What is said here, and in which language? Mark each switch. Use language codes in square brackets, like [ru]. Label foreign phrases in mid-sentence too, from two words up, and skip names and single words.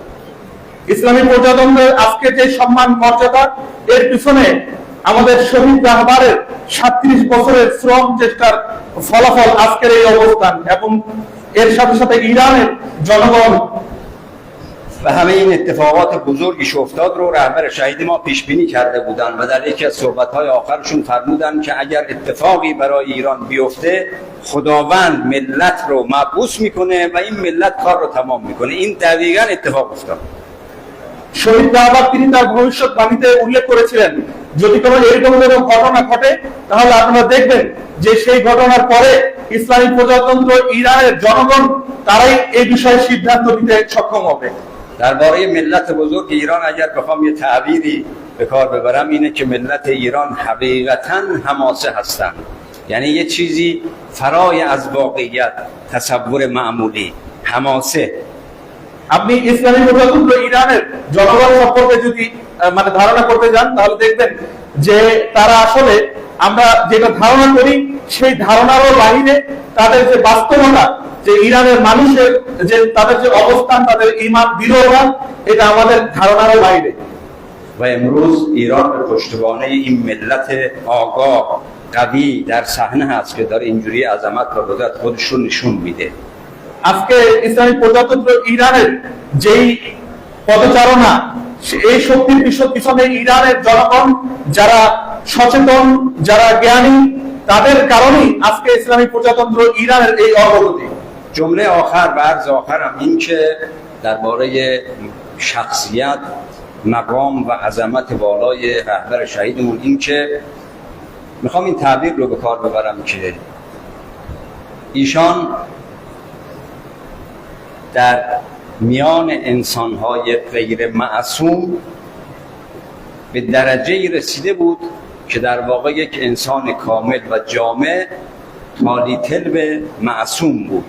[bn] ইসলামী প্রজাতন্ত্রের আজকে যে সম্মান মর্যাদা, এর পিছনে আমাদের শহীদ রাহবারের 37 বছরের শ্রম চেষ্টার ফলাফল আজকের এই অবস্থান, এবং এর সাথে সাথে ইরানের জনগণ [fa] و همه این اتفاقات بزرگی که افتاد رو رهبر شهید ما پیش بینی کرده بودند و در یکی از صحبت‌های آخرشون فرمودند که اگر اتفاقی برای ایران بیفته خداوند ملت رو مبعوث میکنه و این ملت کار رو تمام میکنه. این دقیقاً اتفاق افتاد. [bn] শহীদ রাহবার তিনি তার ভবিষ্যৎবাণীতে উল্লেখ করেছিলেন, যদি কোনো এরকম ঘটনা ঘটে তাহলে আপনারা দেখবেন যে সেই ঘটনার পরে ইসলামী প্রজাতন্ত্র ইরানের জনগণ তারাই এই বিষয়ে সিদ্ধান্ত নিতে সক্ষম হবে। [fa] درباره ملت بزرگ ایران اگر بخوام یه تعبیری به کار ببرم اینه که ملت ایران حقیقتاً حماسه هستند، یعنی یه چیزی فرای از واقعیت، تصور معمولی، حماسه। [bn] আপনি ইসলামী প্রজাতন্ত্র ইরানের জনগণ সম্পর্কে যদি মানে ধারণা করতে যান তাহলে দেখবেন যে তারা আসলে আমরা যেটা ধারণা করি সেই ধারণারও বাইরে তাদের যে বাস্তবতা, যে ইরানের মানুষের যে তাদের যে অবস্থান, তাদের ঈমান দৃঢ়তা, এটা আমাদের ধারণারও বাইরে। [fa] و امروز ایران به پشتوانه این ملت آگاه قوی در صحنه هست که داره اینجوری عظمت و قدرت خودش رو نشون میده. [bn] আজকে ইসলামী প্রজাতন্ত্র ইরানের যেই পদচারণা, এই শক্তির পিছনে ইরানের জনগণ যারা সচেতন, যারা জ্ঞানী, তাদের কারণেই আজকে ইসলামী প্রজাতন্ত্র ইরানের এই অগ্রগতি। [fa] جمله آخر و عرض آخرم این که درباره شخصیت، مقام و عظمت بالای رهبر شهیدمون این که میخوام این تعبیر رو به کار ببرم که ایشان در میان انسان‌های غیر معصوم به درجه‌ای رسیده بود که در واقع یک انسان کامل و جامع طالب معصوم بود.